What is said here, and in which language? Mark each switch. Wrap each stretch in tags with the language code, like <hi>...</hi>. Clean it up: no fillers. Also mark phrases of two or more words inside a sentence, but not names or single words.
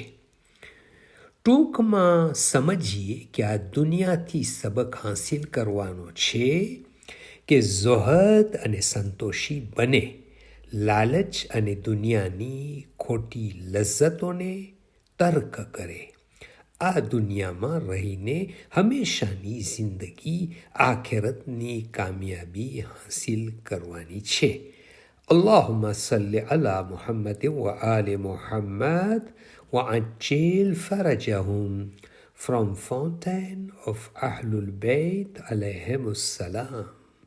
<gu>ટૂંકમાં સમજીએ કે આ દુનિયાથી સબક હાંસિલ કરવાનો છે કે ઝુહદ અને સંતોષી બને, લાલચ અને દુનિયાની ખોટી લજ્જતોને તર્ક કરે. આ દુનિયામાં રહીને હંમેશાની જિંદગી આખેરતની કામયાબી હાંસિલ કરવાની છે.</gu> <ar>اللهم صل على محمد و آل محمد وعجل فرجهم.</ar> <en>From Fountain of Ahlul Bayt</en> <ar>عليهم السلام.</ar>